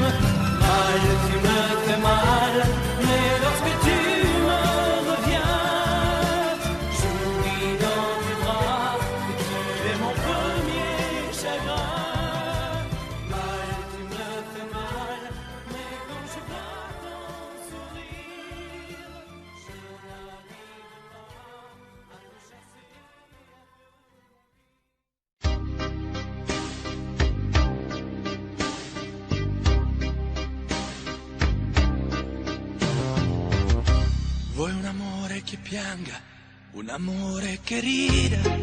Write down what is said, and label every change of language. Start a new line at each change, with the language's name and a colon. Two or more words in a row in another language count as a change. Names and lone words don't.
French: Mal, tu me fais mal, mais lorsque tu me reviens, j'oublie dans tes bras que tu es mon premier chagrin. Mal, tu me fais mal, mais quand je vois ton sourire, je n'arrive pas à te chasser.
Italian: Vuoi un amore che pianga, un amore che rida,